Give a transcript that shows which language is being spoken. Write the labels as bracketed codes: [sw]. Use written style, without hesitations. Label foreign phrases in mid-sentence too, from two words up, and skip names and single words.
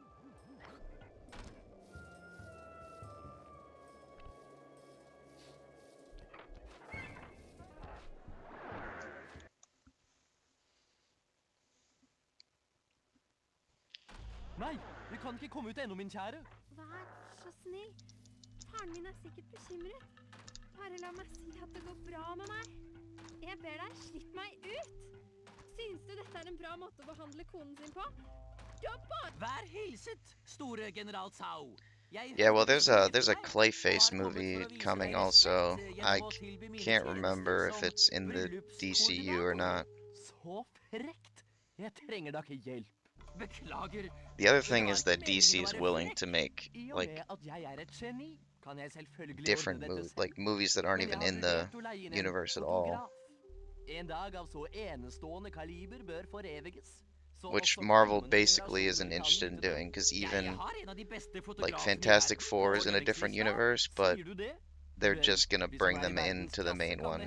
[no] Nei, vi kan ikke komme ut ennå, min kjære. Vær så snill. Faren min sikkert bekymret. Bare la meg si at det går bra med meg. Jeg ber deg, slipp meg ut. Synes du dette en bra måte å behandle konen sin på? Vær hilset, store general Tsao. [en] Yeah, well, there's a Clayface movie coming also. I can't remember if it's in the DCU or not. [no] Så frekt. Jeg trenger da ikke hjelp. Beklager. [en] The other thing is that DC is willing to make like different movies that aren't even in the universe at all, which Marvel basically isn't interested in doing, because even like Fantastic Four is in a different universe, but they're just gonna bring them into the main one.